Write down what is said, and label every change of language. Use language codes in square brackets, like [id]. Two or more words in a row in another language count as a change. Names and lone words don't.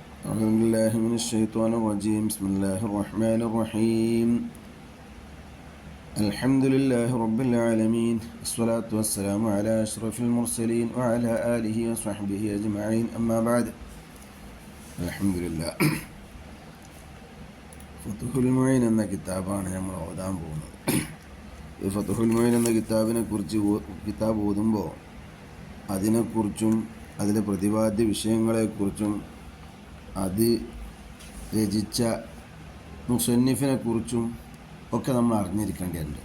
[ar] أعوذ بالله من الشيطان الرجيم بسم الله الرحمن الرحيم الحمد لله رب العالمين الصلاة والسلام على أشرف المرسلين وعلى آله وصحبه أجمعين أما بعد الحمد لله [ml] ഫതുഹുൽ മുഈൻ എന്ന കിതാബാണ് നമ്മൾ ഓതാൻ പോകുന്നത്. ഈ ഫതുഹുൽ മുഈൻ എന്ന കിതാബ് ഓതുമ്പോൾ അതിനെക്കുറിച്ചും അതിലെ പ്രതിപാദ്യ വിഷയങ്ങളെക്കുറിച്ചും അത് രചിച്ച മുസന്നിഫിനെ കുറിച്ചും ഒക്കെ നമ്മൾ അറിഞ്ഞിരിക്കേണ്ടതുണ്ട്.